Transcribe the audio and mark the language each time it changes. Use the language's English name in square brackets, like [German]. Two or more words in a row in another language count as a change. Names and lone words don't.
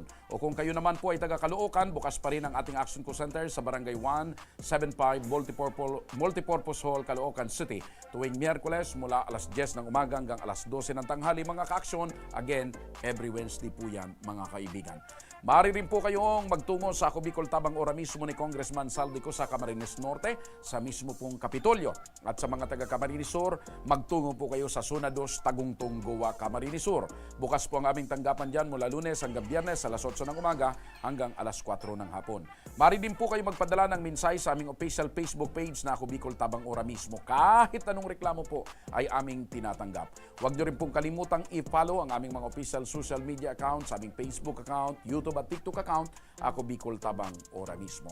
[Filipino] O kung kayo naman po ay taga Caloocan, bukas pa rin ang ating Action Co Center sa Barangay 175 Multipurpose Hall, Caloocan City. Tuwing Miyerkules mula alas 10 ng umaga hanggang alas 12 ng tanghali mga ka-aksyon. [English] Again, every Wednesday [Filipino] po yan mga kaibigan. Maaari rin po kayong magtungo sa Ako Bicol Tabang Ora mismo ni Congressman Saldico sa Camarines Norte, sa mismo pong Kapitolyo. At sa mga taga Camarines Sur, magtungo po kayo sa Zona 2, Tagungtong, Goa, Camarines Sur. Bukas po ang aming tanggapan dyan mula Lunes hanggang Biyernes alas 8 ng umaga hanggang alas 4 ng hapon. Maaari din po kayo magpadala ng mensahe sa aming [English] official Facebook page [Filipino] na Ako Bicol Tabang Ora mismo. Kahit anong reklamo po ay aming tinatanggap. Huwag nyo rin pong kalimutang i-follow ang aming mga [English] official social media accounts, [Filipino] aming Facebook account, YouTube at TikTok account, Ako Bicol Tabang Ora mismo.